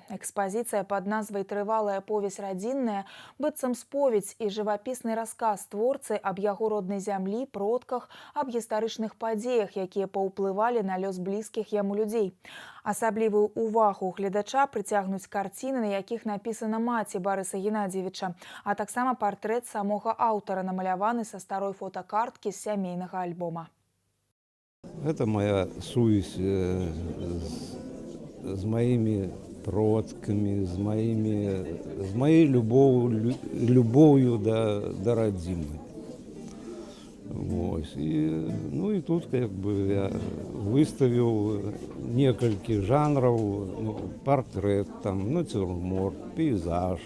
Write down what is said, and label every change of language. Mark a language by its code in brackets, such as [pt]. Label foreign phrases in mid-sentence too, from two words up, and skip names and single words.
[be] Экспазіцыя пад назвай «Трывалая повесь радзінная» быццам споведь і жывапісны расказ творцы аб яго роднай зямлі, продках, аб гістарычных падзеях, якія паўплывалі на лёс блізкіх яму людзей. Асаблівую увагу гледача прыцягнуць карціны, на якіх напісана маці Барыса Геннадзевіча, а таксама партрэт самога аўтара, намаляваны са старой фотакарткі з сямейнага альбома. [ru] Это моя сувязь с моими продками, с моей любовью до родимой. Вот. И тут как бы я выставил несколько жанров, портрет, там, натюрморт, пейзаж.